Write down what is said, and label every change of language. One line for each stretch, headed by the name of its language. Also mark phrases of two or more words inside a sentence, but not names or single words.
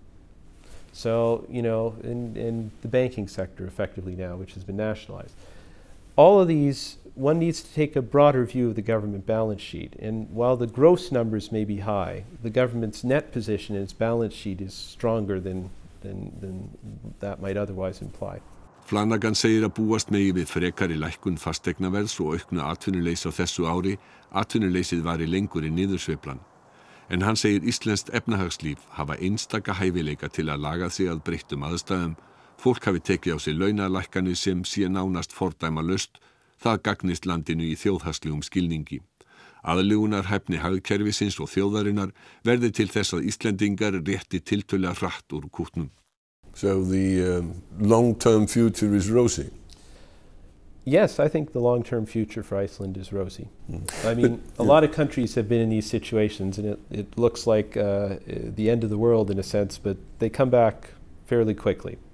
English: So, you know, in the banking sector effectively now, which has been nationalized. All of these, one needs to take a broader view of the government balance sheet. And while the gross numbers may be high, the government's net position in its balance sheet is stronger than that might otherwise imply.
Icelandic: Flanagan segir að búast megi við frekari lækkun fasteignaverðs og auknu atvinnuleysi á þessu ári. Atvinnuleysið vari lengur í niðursveiflan. En hann segir íslenskt efnahagslíf hafa einstaka hæfileika til að laga sig að breyttum aðstæðum. Fólk hafi tekið á sig launalækkanir sem sé nánast fordæmalaust. Það gagnist landinu í þjóðhagslegum skilningi. Aðlögunarhæfni hagkerfisins og þjóðarinnar verði til þess að Íslendingar rétti tiltölulega hratt úr kútnum.
English: So the long-term future is rosy? Yes, I think the long-term future for Iceland is rosy. I mean, a lot of countries have been in these situations, and it looks like the end of the world in a sense, but they come back fairly quickly.